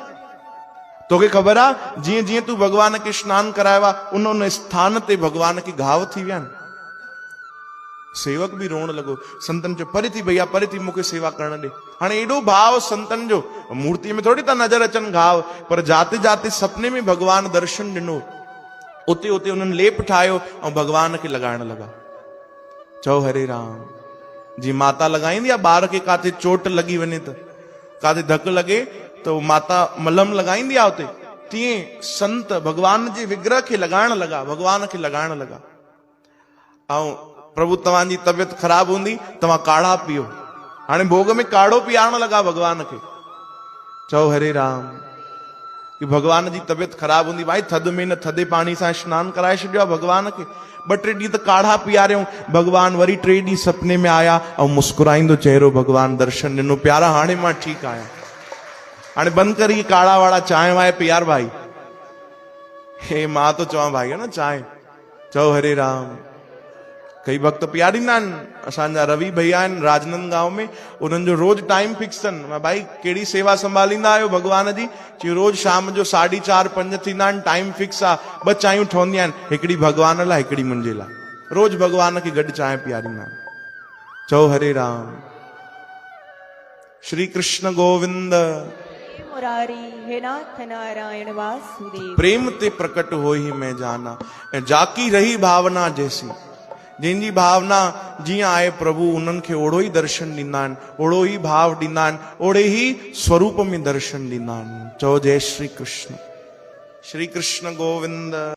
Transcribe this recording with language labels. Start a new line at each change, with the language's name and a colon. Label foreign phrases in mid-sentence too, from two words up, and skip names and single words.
Sindhi: तोखे ख़बर आहे जीअं जीअं तूं भगवान खे स्नान करायो आहे, उन उन स्थान ते भगवान खे घाव थी विया आहिनि। सेवक बि रोअण लॻो। संतन चयो परे थी भैया, परे थी, मूंखे सेवा करण ॾे। हाणे एॾो भाव संतन जो, मूर्तिअ में थोड़ी था नज़र अचनि घाव, पर जाते जाते सपने में भगवान दर्शन ॾिनो, उते उते उन्हनि लेप ठाहियो ऐं भगवान खे लॻाइण लॻा। चओ हरे राम। जीअं माता लॻाईंदी आहे ॿार खे, काथे चोट लॻी वञे त, काथे धकु लॻे त माता मलहम लॻाईंदी आहे उते, तीअं संत भगवान जे विग्रह खे लॻाइण लॻा, भगवान खे लॻाइण लॻा। ऐं प्रभु तव्हांजी तबियत ख़राब हूंदी, तव्हां काढ़ा पीओ। हाणे भोग में काढ़ो पीआरण लॻा भगवान खे। चओ हरे राम। कि भगवान जी तबियत ख़राब हूंदी, भाई थधि में न थधे पाणी सां स्नान कराए छॾियो आहे भगवान खे। 2-3 ॾींहं त काढ़ा पीआरियऊं। भगवान वरी 3 ॾींहं सपने में आया ऐं मुस्कुराईंदो चेहरो भगवान दर्शन ॾिनो। प्यारा हाणे मां ठीकु आहियां, हाणे बंदि करी काढ़ा वाड़ा चांहि वांहि पीआर भाई। हे मां तो चवां भाई है न चांहि। चओ हरे राम। कई भक्त पीआरींदा आहिनि। असांजा रवि भैया आहिनि राजनंद गांव में, उन्हनि जो रोज
English: time fix
Sindhi: अथनि। भाई कहिड़ी सेवा संभालींदा आहियो भगवान जी? चई रोज शाम जो 4:30-5 थींदा आहिनि,
English: time fix
Sindhi: आहे। 2 चांहियूं ठहंदियूं आहिनि, हिकिड़ी भगवान लाइ, हिकिड़ी मुंहिंजे लाइ। रोज भगवान खे गॾु चांहि पीआरींदा आहिनि। चओ हरे राम। श्री कृष्ण गोविंद मुरारी, हे नाथ नारायण वासुदेव।
Awadhi: प्रेम ते प्रकट हो ही मैं जाना, जाकी रही भावना जैसी,
Sindhi: जंहिंजी भावना जीअं आहे प्रभु उन्हनि खे ओड़ो ई दर्शन ॾींदा आहिनि, ओड़ो ई भाव ॾींदा आहिनि, ओड़े ई स्वरूप में दर्शन ॾींदा आहिनि। चओ जय श्री कृष्ण। श्री कृष्ण गोविंद।